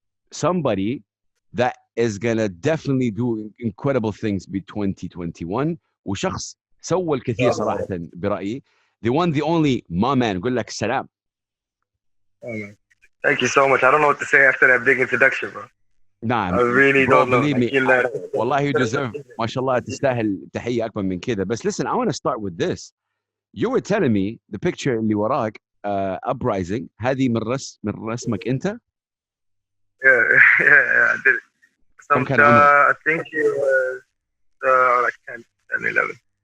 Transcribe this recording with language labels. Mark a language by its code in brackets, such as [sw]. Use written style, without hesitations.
[en] Somebody that is gonna definitely do incredible things [ar] ب 2021 وشخص سوى الكثير صراحة برأيي. [en] The one, the only MaMan. [ar] قول لك سلام. [en] Thank you so much. I don't know what to say after that big introduction, bro. [ar] نعم. [en] I really don't know. Believe me. والله you deserve. [ar] ما شاء الله تستاهل تحية أكبر من كده. [en] But listen, I want to start with this. You were telling me the picture [ar] اللي وراك [en] uprising [ar] هذه من رسمك أنت؟ [en] Yeah, I did it. [ar] كم كان عمرك؟ [en] I think it was like 10, 11.